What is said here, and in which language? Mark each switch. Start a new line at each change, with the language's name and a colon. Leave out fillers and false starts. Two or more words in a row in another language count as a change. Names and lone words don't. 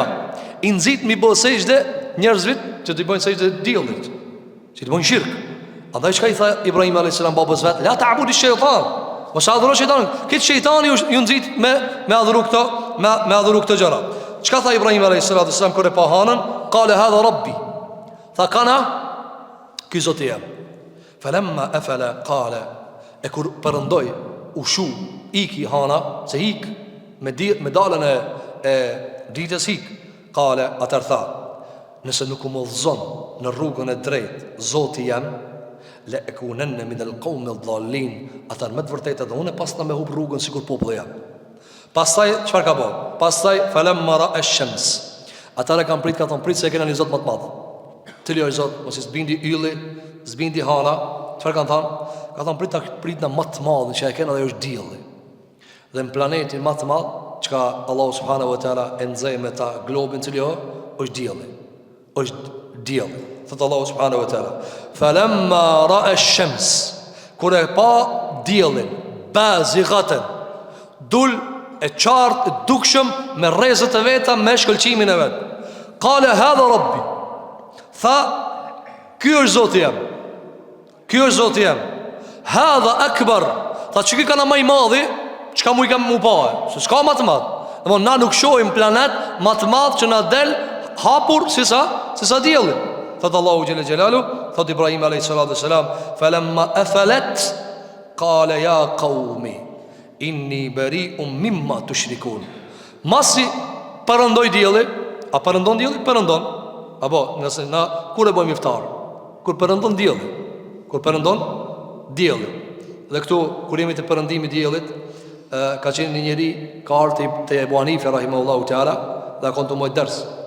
Albanian: I nxit mi bë sejdë njerëzve që të bëjnë sejdë diellit, që të bëjnë shirk. Andaj çka i tha Ibrahim
Arabic: عليه السلام
Albanian: babës vet,
Arabic: لا تعبد شيطان.
Albanian: Mos adhuro shejtanin. Këtë shejtani ju nxit me adhuru këto, me adhuru këto gjëra. Çka tha Ibrahim
Arabic: عليه الصلاة والسلام
Albanian: kur e pa hanën?
Arabic: قال هذا ربي.
Albanian: Tha kana ky Zoti jam.
Arabic: فلما أفل قال,
Albanian: e kur përndoi ushu iki hana, se hik me dalën e ditës hik. Qala atar tha, nëse nuk u udhëzon në rrugën e drejtë Zoti jam,
Arabic: لأكونن من القوم الضالين,
Albanian: ata me të vërtetë edhe unë pas na me hub rrugën sikur populli jam. Pastaj çfarë ka bë?
Arabic: Pastaj فلما رأى الشمس.
Albanian: Ata e kanë prit, ka thon prit se e keni një Zot më të madh. Cili është Zot? Mos i zbindi ylli, zbindi hala. Çfarë kanë thënë? Ka thon prit na më të madh që e kanë dhe është dielli. Dhe në planetin më të madh, çka
Arabic: الله سبحانه وتعالى
Albanian: e nxej me ta globin cili është dielli.
Arabic: Është dielli. Thot الله سبحانه وتعالى فلما رأى الشمس,
Albanian: kur e pa diellin, bazighatan, dul e qartë, e dukshëm, me rrezët e veta, me shkëlqimin e vet.
Arabic: قال هذا ربي.
Albanian: Tha, ky është Zoti jam. Ky është Zoti jam.
Arabic: هذا أكبر.
Albanian: Tha, çka kanë më i madhi, çka mu i kam mu pa, se s'ka më të madh. Domthon na nuk shohim planet më të madh që na del hapur si sa dielli.
Arabic: Thot الله جل جلاله, thot Ibrahim عليه الصلاة والسلام, فلما أفلت قال يا قوم إني بريء مما تشركون.
Albanian: Masi përëndoj dielli, a përëndon dielli? Përëndon. Apo, nëse na kur e bëjmë iftar? Kur përëndon dielli. Kur përëndon dielli. Dhe këtu kur jemi të përëndimit diellit, ka qenë një njeri ka ardhur te Ebu Hanife
Arabic: رحمه الله تعالى
Albanian: dhe ka qenë të moj ders.